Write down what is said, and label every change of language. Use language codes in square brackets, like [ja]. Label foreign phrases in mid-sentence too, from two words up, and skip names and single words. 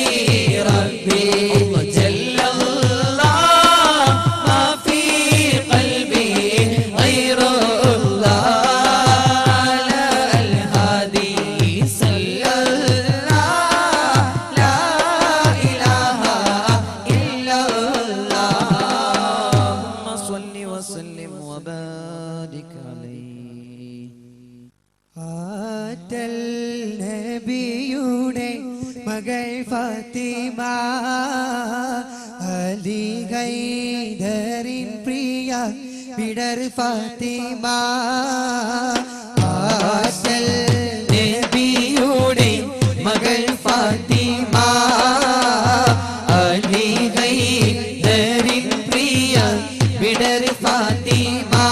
[ar] ربي جل الله ما في قلبي غير الله على الهادي صلى الله لا إله إلا الله اللهم صل وسلم وبارك عليه [ml] ആറ്റൽ നബിയുടെ മകൾ ഫാത്തിമ അലി ഹൈദറിൻ പ്രിയ വിടർ ഫാത്തിമ ആറ്റൽ നബിയുടെ മകൾ ഫാത്തിമ അലി ഹൈദറിൻ പ്രിയ വിടർ ഫാത്തിമ